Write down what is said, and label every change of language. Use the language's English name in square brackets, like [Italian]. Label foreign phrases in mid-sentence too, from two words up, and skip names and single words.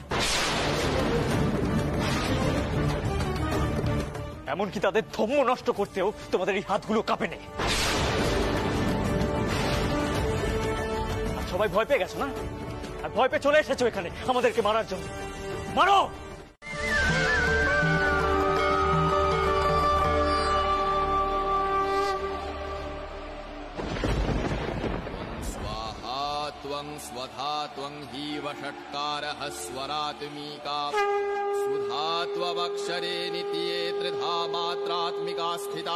[Bangla] এমনকি তাদের ধর্ম নষ্ট করতেও তোমাদের এই হাতগুলো কাঁপে নেই। আর সবাই ভয় পেয়ে গেছো না? আর ভয় পেয়ে চলে এসেছো এখানে আমাদেরকে মারার জন্য। মারো! [Sanskrit] स्वधात्वं हि वषट्कारः स्वरात्मिका सुधात्वमक्षरे नित्ये त्रिधा मात्रात्मिका स्थिता